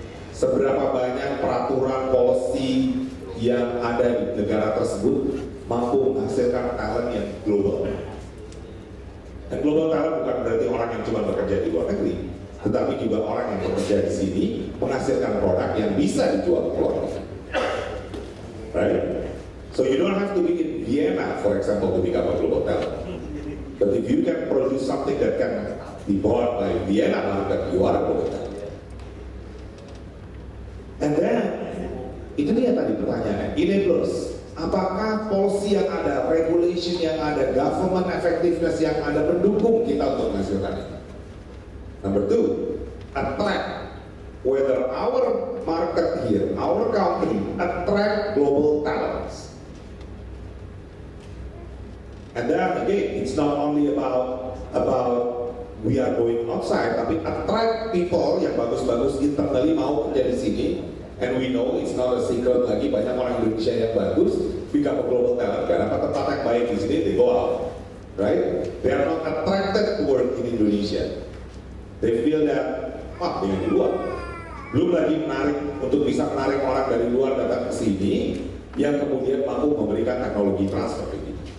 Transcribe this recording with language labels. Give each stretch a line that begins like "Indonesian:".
Indonesian: Seberapa banyak peraturan policy yang ada di negara tersebut mampu menghasilkan talent yang global. Dan global talent bukan berarti orang yang cuma bekerja di luar negeri, tetapi juga orang yang bekerja di sini menghasilkan produk yang bisa dijual ke luar negeri.
English: Right? So you don't have to be in Vienna, for example, to become a global talent. But if you can produce something that can be bought by Vienna market, you are a global talent.
Indonesian: And then, itu dia tadi pertanyaan, enablers. Apakah policy yang ada, regulation yang ada, government effectiveness yang ada mendukung kita untuk menghasilkan itu?
English: Number two, attract. Whether our market here, our country, attract global talents. And then again, it's not only about we are going outside, tapi attract people
Indonesian: yang bagus-bagus
English: internally
Indonesian: mau kerja di sini.
English: And we know it's not a secret lagi,
Indonesian: banyak orang Indonesia yang bagus
English: become a global talent.
Indonesian: Gak dapat tempat yang baik di sini,
English: they go out, right? They are not attracted to work in Indonesia. They feel that, wah,
Indonesian: dengan di luar. Belum lagi menarik untuk bisa menarik orang dari luar datang ke sini yang kemudian mampu memberikan teknologi transfer ini.